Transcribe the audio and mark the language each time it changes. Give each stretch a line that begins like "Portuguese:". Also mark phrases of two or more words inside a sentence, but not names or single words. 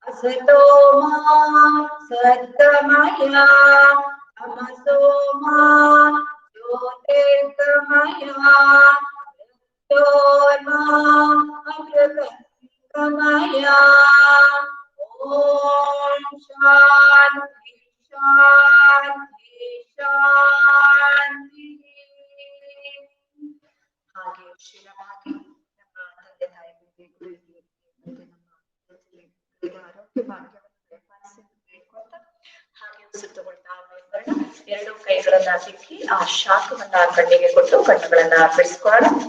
Sanskrit: असतो मा सद्गमय तमसो मा ज्योतिर्गमय मृत्योर्मा अमृतङ्गमय। ॐ शान्ति शान्ति शान्तिः।
Kannada: ಹಾಗೆ ಶಿರವಾಗಿ ನಮ್ಮ ತಂದೆ ತಾಯಿಗಳಿಗೆ ಗುರುಗಳಿಗೆ ಮತ್ತೆ ನಮ್ಮ ಆರೋಗ್ಯ ಭಾಗ್ಯವನ್ನು ದಯಪಾಲಿಸಿ ಬೇಡ್ಕೊಂತ ಹಾಗೆ ಉಸಿರು ತಗೊಳ್ತಾ ಬರೋಣ. ಎರಡು ಕೈಗಳನ್ನ ತಿಕ್ಕಿ ಆ ಶಾಖವನ್ನ ಕಣ್ಣಿಗೆ ಕೊಟ್ಟು ಕಣ್ಣುಗಳನ್ನ ಬಿಡಿಸ್ಕೊಳ್ಳೋಣ.